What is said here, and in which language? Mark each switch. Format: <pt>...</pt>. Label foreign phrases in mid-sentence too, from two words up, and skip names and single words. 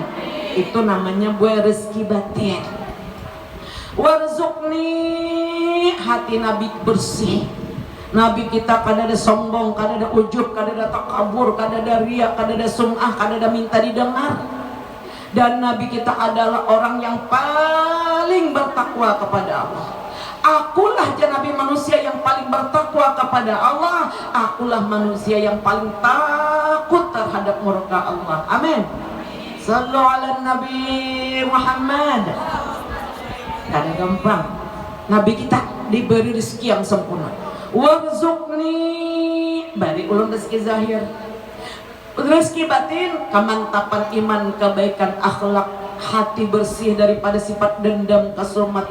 <id>Itu namanya buah rezeki batin. Warzuqni, hati Nabi bersih.</id> <bjn>Nabi kita kada ada sombong, kada ada ujub, kada ada takabur, kada ada riya, kada ada sum'ah, kada ada minta didengar.</bjn> <id>Dan Nabi kita adalah orang yang paling bertakwa kepada Allah. Akulah Nabi manusia yang paling bertakwa kepada Allah. Akulah manusia yang paling takut terhadap murka Allah.</id> <ar>آمين. صلوا على النبي محمد.</ar> <bjn>Kada gampang.</bjn> <id>Nabi kita diberi rezeki yang sempurna.</id> <bjn>Warzuqni, bari ulun rezeki zahir.</bjn> <id>Rezeki batin, kemantapan iman, kebaikan akhlak, hati bersih daripada sifat dendam, kesumat.</id>